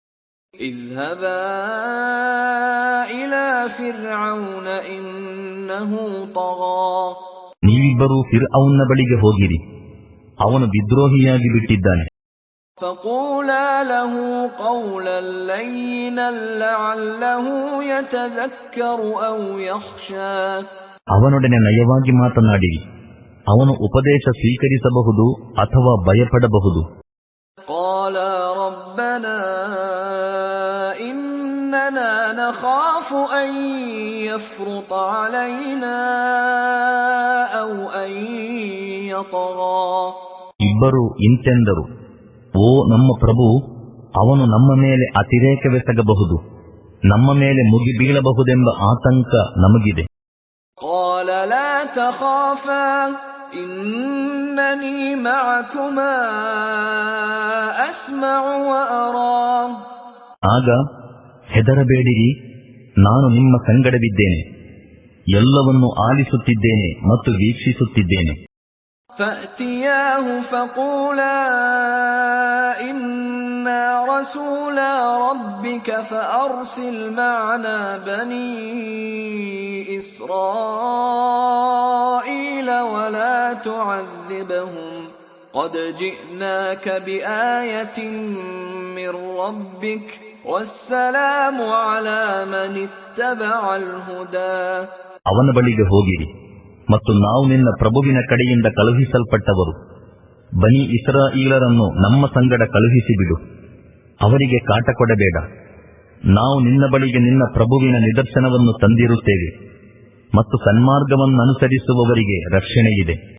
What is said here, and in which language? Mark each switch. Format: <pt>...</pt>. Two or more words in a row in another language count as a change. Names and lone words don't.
<kn>ನೀವಿಬ್ಬರೂ ಫಿರ್ಔನ್ನ ಬಳಿಗೆ ಹೋಗಿರಿ, ಅವನು ವಿದ್ರೋಹಿಯಾಗಿ ಬಿಟ್ಟಿದ್ದಾನೆ. ಅವನೊಡನೆ ನಯವಾಗಿ ಮಾತನಾಡಿರಿ, ಅವನು ಉಪದೇಶ ಸ್ವೀಕರಿಸಬಹುದು ಅಥವಾ ಭಯಪಡಬಹುದು.</kn> <ar>قَالَا رَبَّنَا إِنَّنَا نَخَافُ أَن يَفْرُطَ عَلَيْنَا أَوْ أَن يَطْغَى.</ar> <kn>ಇಬ್ಬರು ಇಂತೆಂದರು, ಓ ನಮ್ಮ ಪ್ರಭು, ಅವನು ನಮ್ಮ ಮೇಲೆ ಅತಿರೇಕವೆಸಗಬಹುದು, ನಮ್ಮ ಮೇಲೆ ಮುಗಿಬೀಳಬಹುದೆಂಬ ಆತಂಕ ನಮಗಿದೆ.</kn> <ar>قَالَ لَا تَخَافَا إِنَّنِي مَعَكُمَا أَسْمَعُ وَأَرَى.</ar> <kn>ಆಗ ಹೆದರಬೇಡಿರಿ, ನಾನು ನಿಮ್ಮ ಸಂಗಡವಿದ್ದೇನೆ, ಎಲ್ಲವನ್ನೂ ಆಲಿಸುತ್ತಿದ್ದೇನೆ ಮತ್ತು ವೀಕ್ಷಿಸುತ್ತಿದ್ದೇನೆ.</kn> <ar>فَأْتِيَاهُ فَقُولَا إِنَّا رَسُولَا رَبِّكَ فَأَرْسِلْ مَعَنَا بَنِي إِسْرَائِيلَ وَلَا تُعَذِّبْهُمْ قَدْ جِئْنَاكَ بِآيَةٍ مِّن رَّبِّكَ وَالسَّلَامُ عَلَى مَنِ اتَّبَعَ الْهُدَى.</ar> <kn>ಅವನ ಬಳಿಗೆ ಹೋಗಿರಿ ಮತ್ತು ನಾವು ನಿನ್ನ ಪ್ರಭುವಿನ ಕಡೆಯಿಂದ ಕಳುಹಿಸಲ್ಪಟ್ಟವರು ಬನಿ ಇಸ್ರಾಯೀಲರನ್ನು ನಮ್ಮ ಸಂಗಡ ಕಳುಹಿಸಿಬಿಡು. ಅವರಿಗೆ ಕಾಟ ಕೊಡಬೇಡ. ನಾವು ನಿನ್ನ ಬಳಿಗೆ ನಿನ್ನ ಪ್ರಭುವಿನ ನಿದರ್ಶನವನ್ನು ತಂದಿರುತ್ತೇವೆ ಮತ್ತು ಸನ್ಮಾರ್ಗವನ್ನನುಸರಿಸುವವರಿಗೆ ರಕ್ಷಣೆಯಿದೆ.</kn>